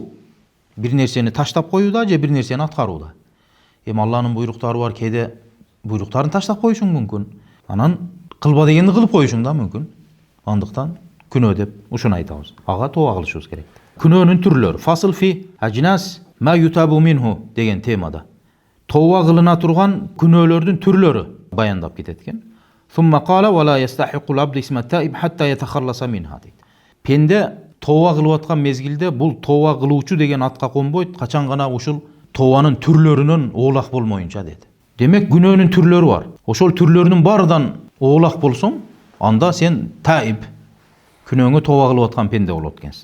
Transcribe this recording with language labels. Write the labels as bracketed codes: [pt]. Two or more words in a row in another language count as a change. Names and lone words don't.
[ky] Бир нерсени таштап коюуда же бир нерсени аткарууда. Эми Алланын буйруктары бар, кээде буйруктарын таштап коюшуң мүмкүн. Анан кылба дегенди кылып коюшуң да мүмкүн. Андыктан күнөө деп ушуну айтабыз. Ага тооба кылышыбыз керек. Күнөөнүн түрлөрү. [ar] فصل في أجناس ما يتاب منه [ky] деген темада. Тооба кылына турган күнөөлөрдүн түрлөрү баяндап кетет экен. [ar] ثم قال ولا يستحق العبد اسم التائب حتى يتخلص منها. [ky] Пенде тооба кылып аткан мезгилде бул тооба кылуучу деген атка конбойт, качан гана ушул тообанын түрлөрүнөн оолак болмоюнча деди. Демек күнөөнүн түрлөрү бар. Ошол түрлөрүнүн баарынан оолак болсоң, анда сен таиб, күнөөңө тооба кылып аткан пенде болот экенсиң.